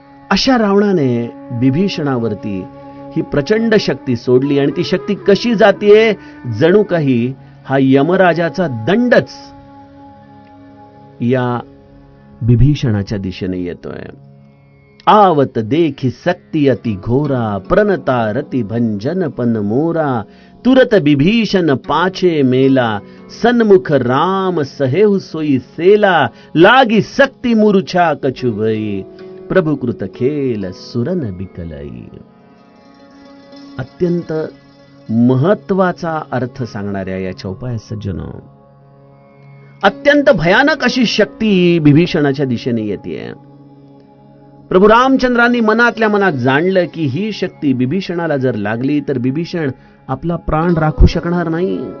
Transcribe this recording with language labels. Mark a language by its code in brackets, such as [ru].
[mr] अशा रावणाने विभीषणावरती ही प्रचंड शक्ती सोडली आणि ती शक्ती कशी जातीये, जणू काही हा यमराजाचा दंडच या विभीषणाच्या दिशेने येतोय। [awa] आवत देखी सक्ती अति घोरा प्रणता रति भंजन पन मोरा तुरत विभीषण पाछे मेला सन्मुख राम सहेहु सोई सेला लागी सक्ती मूर्छा कछु भई प्रभुकृत खेल सुरन बिकलई। [mr] अत्यंत महत्वाचा अर्थ सांगणाऱ्या या चौपाया सज्जनो, अत्यंत भयानक अशी शक्ती विभीषणाच्या दिशेने येते। प्रभू रामचंद्रांनी मनातल्या मनात जाणलं की ही शक्ती विभीषणाला जर लागली तर विभीषण आपला प्राण राखू शकणार नाही।